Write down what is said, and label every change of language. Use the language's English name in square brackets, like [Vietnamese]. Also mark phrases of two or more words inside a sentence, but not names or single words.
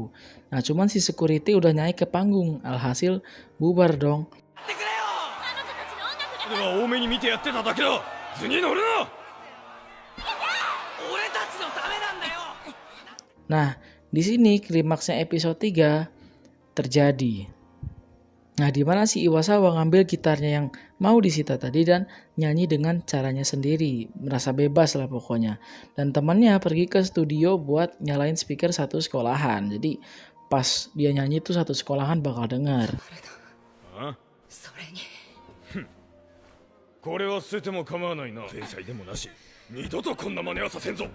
[Indonesian] Nah, cuman si security udah naik ke panggung, alhasil bubar dong. [Japanese] 俺は多めに見てやってただけだ。図に乗るな。俺たちのためなんだよ。 [Indonesian] Nah, di sini klimaksnya episode 3 terjadi. Nah, di mana si Iwasawa ngambil gitarnya yang mau disita tadi dan nyanyi dengan caranya sendiri, merasa bebas lah pokoknya. Dan temannya pergi ke studio buat nyalain speaker satu sekolahan. Jadi pas dia nyanyi tuh satu sekolahan bakal denger. [Japanese] それにこれは捨てても構わないな。天才でもなし。二度とこんな真似はさせんぞ。